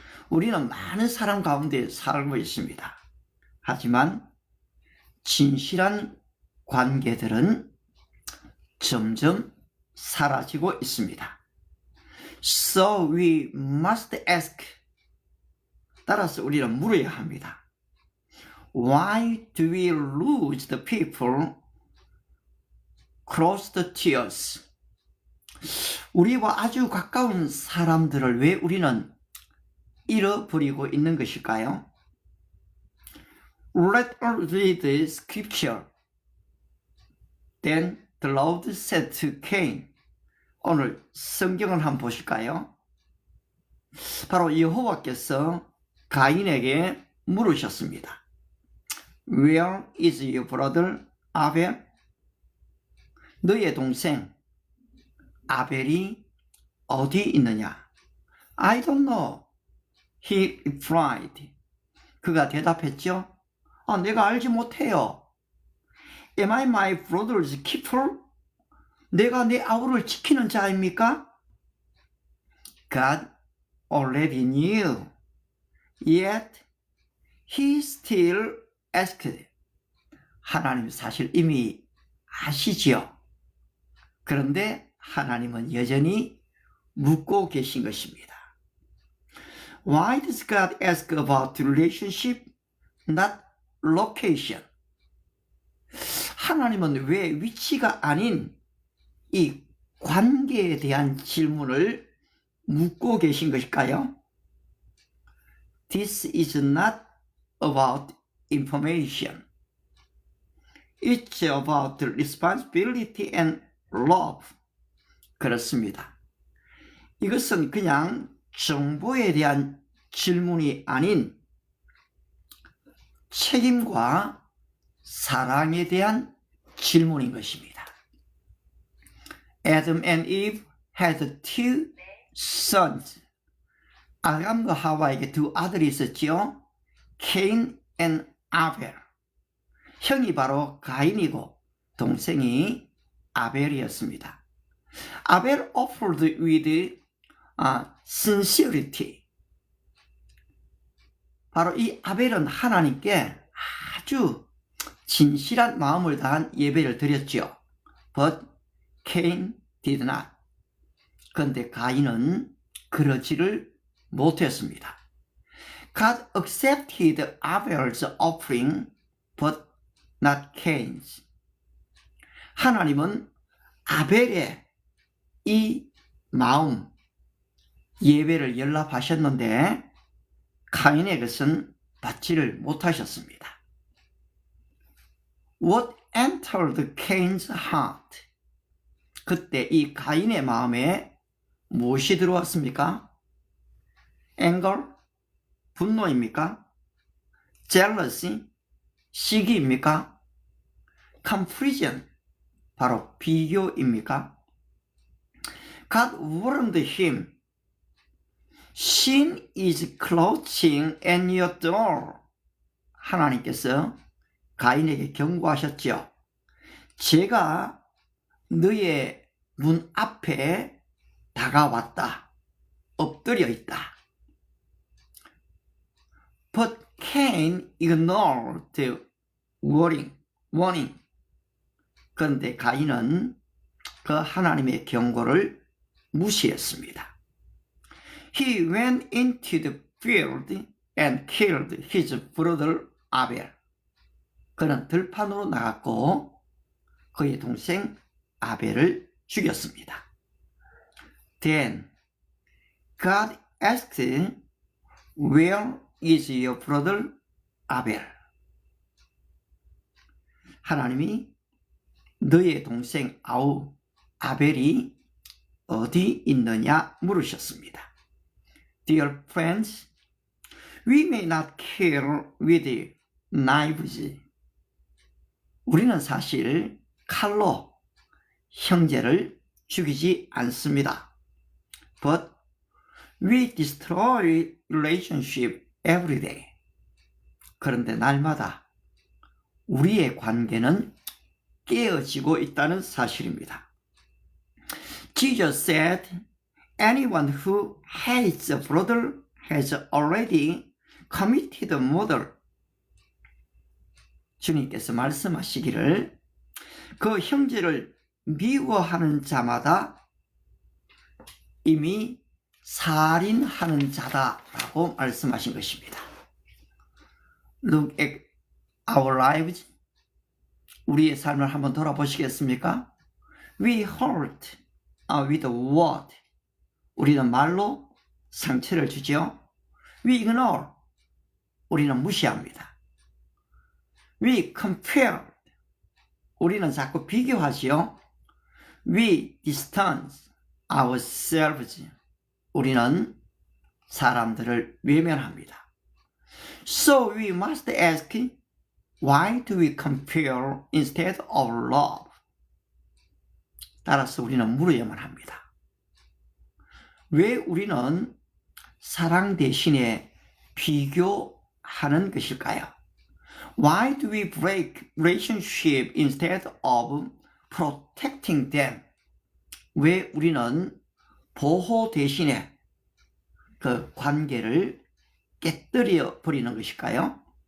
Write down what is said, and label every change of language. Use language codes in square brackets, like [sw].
[ko] 우리는 많은 사람 가운데 살고 있습니다. 하지만 진실한 관계들은 점점 사라지고 있습니다. [en] So we must ask. [ko] 따라서 우리는 물어야 합니다. [en] Why do we lose the people close to us? [ko] 우리와 아주 가까운 사람들을 왜 우리는 잃어버리고 있는 것일까요? [en] Let us read the scripture. Then the Lord said to Cain. [ko] 오늘 성경을 한번 보실까요? 바로 여호와께서 가인에게 물으셨습니다. [en] Where is your brother Abel? [ko] 너의 동생 아벨이 어디 있느냐? [en] I don't know. He replied. [ko] 그가 대답했죠. 내가 알지 못해요. [en] Am I my brother's keeper? [ko] 내가 내 아우를 지키는 자입니까? [en] God already knew. Yet he still asked. [ko] 하나님 사실 이미 아시지요. 그런데 하나님은 여전히 묻고 계신 것입니다. [en] Why does God ask about relationship, not location? [ko] 하나님은 왜 위치가 아닌 이 관계에 대한 질문을 묻고 계신 것일까요? [en] This is not about information. It's about responsibility and love. [ko] 그렇습니다. 이것은 그냥 정보에 대한 질문이 아닌 책임과 사랑에 대한 질문인 것입니다. [en] Adam and Eve had two sons. [ko] 아담과 하와에게 두 아들이 있었지요. [en] Cain and Abel. [ko] 형이 바로 가인이고 동생이 아벨이었습니다. [en] Abel offered with sincerity. [ko] 바로 이 아벨은 하나님께 아주 진실한 마음을 다한 예배를 드렸지요. [en] but Cain did not. [ko] 그런데 가인은 그러지를 못했습니다. [en] God accepted Abel's offering, but not Cain's. [ko] 하나님은 아벨의 이 마음, 예배를 연락하셨는데 가인의 것은 받지를 못하셨습니다. [en] What entered Cain's heart? [ko] 그때 이 가인의 마음에 무엇이 들어왔습니까? anger, 분노입니까? jealousy, 시기입니까? comparison, 바로 비교입니까? [en] God warned him, sin is crouching at your door. [ko] 하나님께서 가인에게 경고하셨죠. 제가 너의 문 앞에 다가왔다. 엎드려 있다. [en] But Cain ignored the warning. [ko] 그런데 가인은 그 하나님의 경고를 무시했습니다. [en] He went into the field and killed his brother Abel. [ko] 그는 들판으로 나갔고 그의 동생 아벨을 죽였습니다. [en] Then God asked, Where is your brother Abel? [ko] 하나님이 너의 동생 아벨이 어디 있느냐 물으셨습니다. [en] Dear friends, we may not kill with knives. [ko] 우리는 사실 칼로 형제를 죽이지 않습니다. [en] But we destroy relationship every day. [ko] 그런데 날마다 우리의 관계는 깨어지고 있다는 사실입니다. [en] Jesus said, anyone who hates a brother has already committed murder. [ko] 주님께서 말씀하시기를 그 형제를 미워하는 자마다 이미 살인하는 자다라고 말씀하신 것입니다. [en] Look at our lives. [ko] 우리의 삶을 한번 돌아보시겠습니까? [en] We hurt with a word. [ko] 우리는 말로 상처를 주죠. [en] We ignore. [ko] 우리는 무시합니다. [en] We compare. [ko] 우리는 자꾸 비교하지요. [en] We distance ourselves. [ko] 우리는 사람들을 외면합니다. [en] So we must ask, why do we compare instead of love? [ko] 따라서 우리는 물어야만 합니다. 왜 우리는 사랑 대신에 비교하는 것일까요? [en] Why do we break relationship instead of protecting them? [ko] 왜 우리는 보호 대신에 그 관계를 깨뜨려 버리는 것일까요?